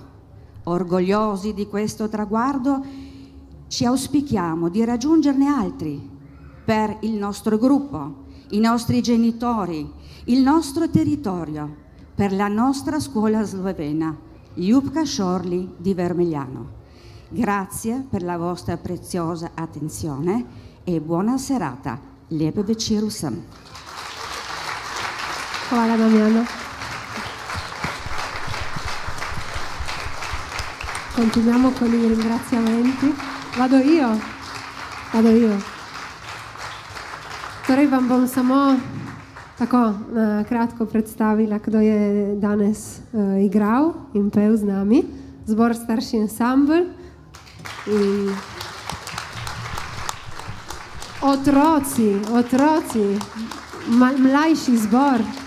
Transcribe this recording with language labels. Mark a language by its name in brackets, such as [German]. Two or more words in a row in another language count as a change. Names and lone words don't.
[Italian] Orgogliosi di questo traguardo, ci auspichiamo di raggiungerne altri per il nostro gruppo, i nostri genitori, il nostro territorio, per la nostra scuola slovena, Ljubka Šorli di Vermigliano. Grazie per la vostra preziosa attenzione e buona serata. [Slovenian] Lep večer vsem. Hvala, Damjano. [Italian] Continuiamo con i ringraziamenti. Vado io. [Slovenian] Torej vam bom samo tako na kratko predstavila, kdo je danes igral in pel z nami. Zbor Starši ansambl in otroci, mlajši zbor